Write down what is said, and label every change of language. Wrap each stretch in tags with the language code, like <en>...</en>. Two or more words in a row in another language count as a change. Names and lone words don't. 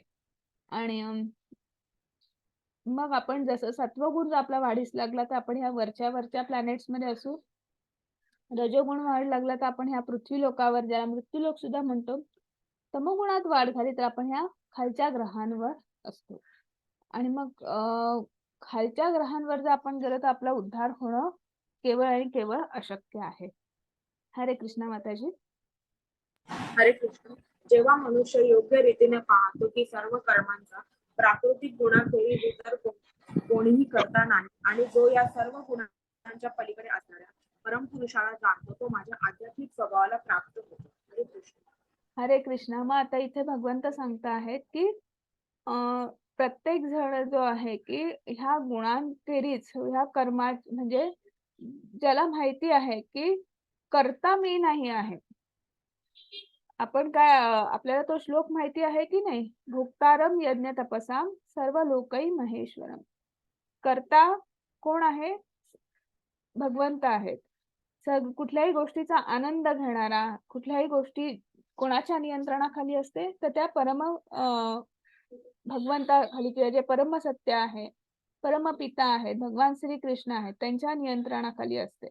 <mr>आणि मग आपण जसं सत्वगुण जर आपला वाढीस लागला तर आपण ह्या वरच्या वरच्या प्लॅनेट्स मध्ये असू, रजोगुण वाढ लागला तर आपण ह्या पृथ्वी लोकावर, ज्याला मृत्यूलोक सुद्धा म्हणतो, तमोगुणात वाढ झाली तर आपण ह्या खालच्या ग्रहांवर असतो. आणि मग खालच्या ग्रहांवर जर आपण गेलो तर आपला उद्धार होणं केवळ आणि केवळ अशक्य आहे. हरे कृष्णा माताजी. हरे कृष्ण. जेव्हा मनुष्य योग्य रीतीने पाहतो की सर्व कर्मांचा प्राकृतिक गुणाखेरीज इतर कोणीही करता नाही आणि जो या सर्व गुणांच्या पलीकडे असणाऱ्या परमपुरुषाला जाणतो तो माझ्या आध्यात्मिक स्वभावाला प्राप्त होतो. हरे कृष्ण. हरे कृष्णा. मग आता इथे भगवंत सांगता आहेत की प्रत्येक जण जो आहे की ह्या गुणांखेरीज ह्या कर्मा म्हणजे ज्याला माहिती आहे की करता मी नाही आहे. आपण काय आपल्याला तो श्लोक माहिती आहे की नाही,</mr> <sa>भोक्तारम यज्ञ तपसाम सर्व लोकै महेश्वरम.</sa> <mr>करता कोण आहे? भगवंत आहेत. कुठल्याही गोष्टीचा आनंद घेणारा, कुठल्याही गोष्टी कोणाच्या नियंत्रणाखाली असते तर त्या परम भगवंताखाली किंवा जे परम सत्य आहे, परमपिता आहेत, भगवान श्री कृष्ण आहेत, त्यांच्या नियंत्रणाखाली असते.</mr>